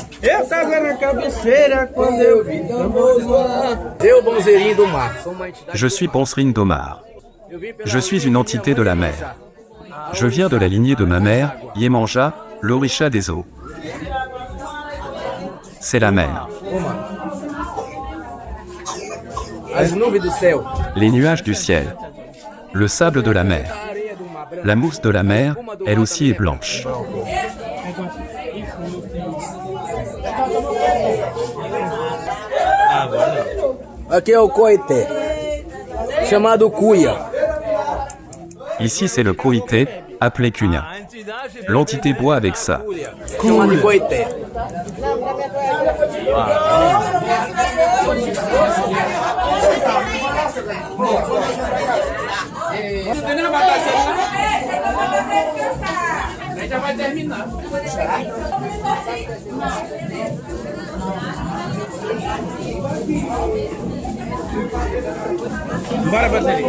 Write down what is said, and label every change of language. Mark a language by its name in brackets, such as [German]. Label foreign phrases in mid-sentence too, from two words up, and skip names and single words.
[Portuguese] Eu tava na cabeceira quando eu vi tambor zoar. Eu, Bonzerinho do Mar. [French] Je suis Bonsrine d'Omar. Je suis une entité de la mer. Je viens de la lignée de ma mère, Yemanja, l'orisha des eaux. C'est la mer. [Portuguese] As nuvens do céu. [French] Les nuages du ciel. Le sable de la mer. La mousse de la mer, elle aussi est blanche. [Portuguese] Aqui é o coité, chamado cuia. [French] Ici, c'est le coïté, appelé cunha. L'entité boit avec ça. [Portuguese] Chamado de coité. Já vai terminar. Bora, Bandeirinha.